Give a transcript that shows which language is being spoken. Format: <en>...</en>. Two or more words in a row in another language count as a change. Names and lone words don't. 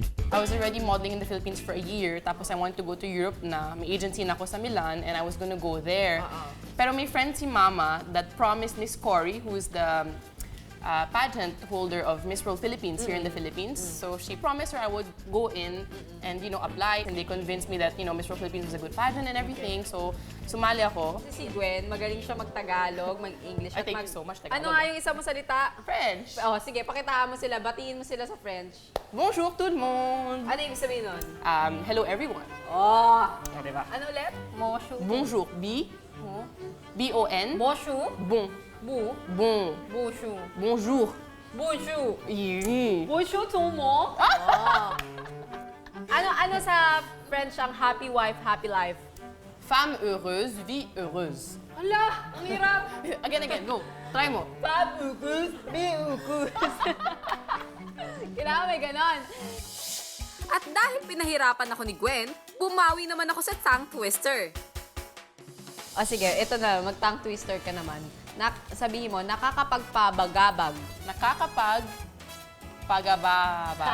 <en>I was already modeling in the Philippines for a year, tapos I wanted to go to Europe na.</en> <tl>May agency na ako sa Milan,</tl> <en>and I was gonna go there.</en> <tl>Pero may friend si Mama</tl> <en>that promised Miss Cory, who is the pageant holder of Miss World Philippines here in the Philippines. So she promised her I would go in and, apply. And they convinced me that, Miss World Philippines was a good pageant and everything. So,</en> <tl>sumali ako. Si Gwen, magaling siya mag-Tagalog, mag-English.</tl> <en>I thank you so much, Tagalog.</en> <tl>Ano nga yung isa mo salita? French. Oh, sige, pakitaan mo sila, batiin mo sila sa French.</tl> <fr>Bonjour tout le monde.</fr> <tl>Ano yung sabihin nun?</tl> <en>Hello everyone. Oh!</en> <tl>Diba? Ano ulit?</tl> <fr>Bonjour. Bonjour. B-O-N. Bonjour. Bon. Bu. Bon. Bonjour. Bonjour. Bonjour.</fr> <en>Yeah.</en> <fr>Bonjour tout le monde.</fr> <tl>Oh. Ano sa French ang</tl> <en>happy wife, happy life?</en> <fr>Femme heureuse, vie heureuse.</fr> <tl>Hala, ang hirap.</tl> <en>Again, go. Try mo.</en> <fr>Femme heureuse, vie heureuse.</fr> <tl>Kailangan may ganon. At dahil pinahirapan ako ni Gwen, bumawi naman ako sa</tl> <en>tongue twister.</en> <tl>O sige, ito na, mag-</tl> <en>tongue twister</en> <tl>ka naman. Sabihin mo, nakakapagpabagabag. Pagababag.</tl>